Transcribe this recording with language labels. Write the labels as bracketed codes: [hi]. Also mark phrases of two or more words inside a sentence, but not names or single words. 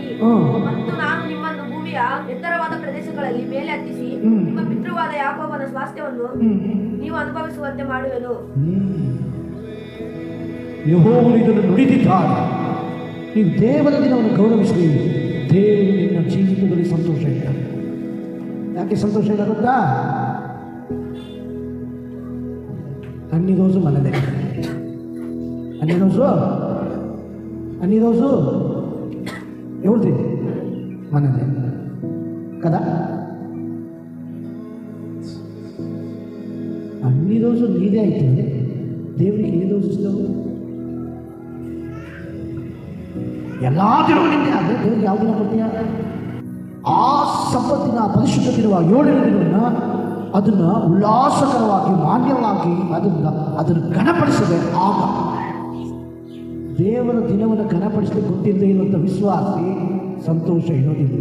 [kn] ಮತ್ತು ನಾನು ನಿಮ್ಮನ್ನು ಭೂಮಿಯ ಎತ್ತರವಾದ ಪ್ರದೇಶಗಳಲ್ಲಿ ಮೇಲೆ ಹತ್ತಿಸಿ ನಿಮ್ಮ ಪಿತೃವಾದ ಯಾಕೋಬನ ಸ್ವಾಸ್ಥ್ಯವನ್ನು ನೀವು ಅನುಭವಿಸುವಂತೆ ಮಾಡುವೆನು. ಯೆಹೋವನು ಇದನ್ನು ನುಡಿದಿದ್ದಾನೆ. ನೀವು ದೇವರ ದಿನವನ್ನು ಗೌರವಿಸಿ, ದೇವರು ನಿನ್ನ ಜೀವಿತದಲ್ಲಿ ಸಂತೋಷ ಇದ್ದಾರೆ. ಯಾಕೆ ಸಂತೋಷ ಇಲ್ಲ ಗೊತ್ತಾ? [te] అన్ని రోజు మనదే, అన్ని రోజు ఎవరిది? మనదే కదా. అన్ని రోజు నీదే అయితే దేవునికి ఏ రోజు ఇస్తావు? [kn] ಎಲ್ಲ ದಿನವೂ ನಿಂದೆ ಆದರೆ ದೇವ್ರಿಗೆ ಯಾವ ದಿನ ಕೊಡ್ತೀಯ? ಆ ಸಬ್ಬತ್ತಿನ ಪರಿಶುದ್ಧ ದಿನವ 7ನೇ ದಿನವನ್ನು ಅದನ್ನು ಉಲ್ಲಾಸಕರವಾಗಿ ಮಾನ್ಯವಾಗಿ ಅದನ್ನು ಘನಪಡಿಸದೆ. ಆಗ ದೇವರ ದಿನವನ್ನು ಘನಪಡಿಸಲಿಕ್ಕೆ ಗೊತ್ತಿಲ್ಲದೆ ಇರುವಂಥ ವಿಶ್ವಾಸಿ ಸಂತೋಷ ಇರೋದಿಲ್ಲ.